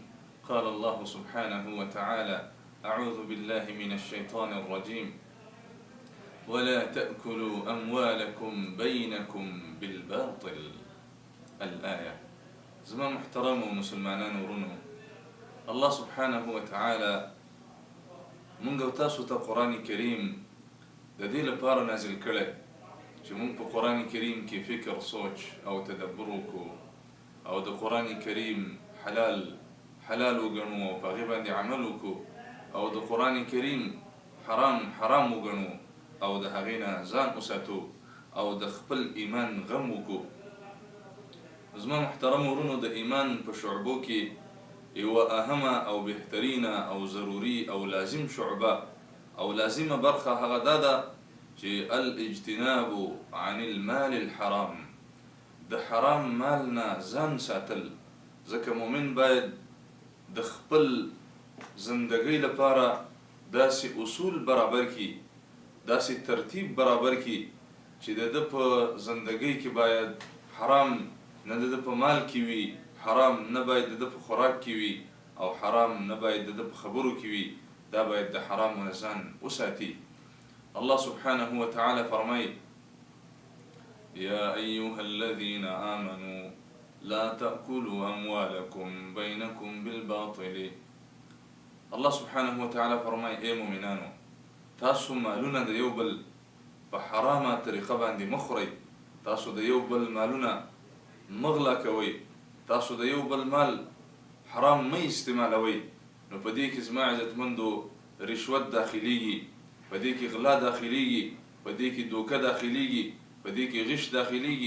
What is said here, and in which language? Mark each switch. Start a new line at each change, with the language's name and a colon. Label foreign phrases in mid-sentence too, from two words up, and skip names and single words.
Arabic: قال الله سبحانه وتعالى: أعوذ بالله من الشيطان الرجيم: ولا تأكلوا أموالكم بينكم بالباطل. الآية.
Pashto: زمان محترم ومسلمانان ورنو،
Arabic: الله سبحانه وتعالى
Pashto: منگو تاسو ته قرآن کریم د دې لپاره نازل کړی چې موږ په قرآن کریم کې فکر، سوچ او تدبر وکړو او د قرآن کریم حلال وګڼو او په هغې باندې عمل وکړو او د قرآن کریم حرام وګڼو او د هغې نه ځان وساتو او د خپل ایمان غم وکړو. زما محترم ورونو، د ایمان په شعبو کې یوه اهمه او بهترینه او ضروري او لازم شعبه او لازمه برخه هغه دا ده چې
Arabic: الاجتناب عن المال الحرام،
Pashto: د حرام مال نه ځان ساتل. ځکه مؤمن باید د خپل زندګۍ لپاره داسې اصول برابر کړي، داسې ترتیب برابر کړي چې د ده په زندګۍ کې باید حرام نه د ده په مال کې وي، حرام نه باید د ده په خوراک کې وي او حرام نه باید د ده په خبرو کې وي. دا باید د حرامو نه ځان وساتي.
Arabic: الله سبحانه وتعالى فرمایي: يا أيها الذين آمنوا لا تأكلوا أموالكم بينكم بالباطل. الله سبحانه وتعالى
Pashto: فرمایي: اے مؤمنانو، تاسو مالونه د یو بل په حرامه طریقه باندې مخورئ، تاسو د یو بل مالونه مغلا کوئ، تاسو د یو بل مال حرام مه استعمالوئ. نو په دې کې زما عزتمندو رشوت داخلیږي، په دې کې غلا داخلیږي، په دې کې دوکه داخلیږي، په دې کې غش داخلیږي.